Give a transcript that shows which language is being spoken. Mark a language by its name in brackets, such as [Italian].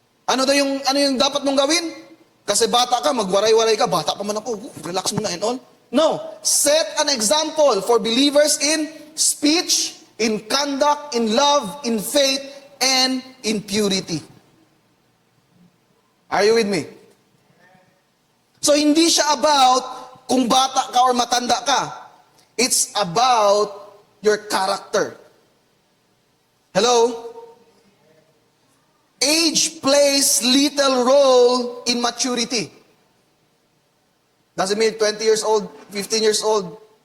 [Filipino] Ano yung dapat mong gawin? Kasi bata ka, magwaray-waray ka, bata pa man ako, relax mo na and all. [English] No, set an example for believers in speech, in conduct, in love, in faith, and in purity. Are you with me? [Filipino] So, hindi siya about kung bata ka or matanda ka. [English] It's about your character. Hello? Age plays little role in maturity. Doesn't mean 20 years old, 15 years old.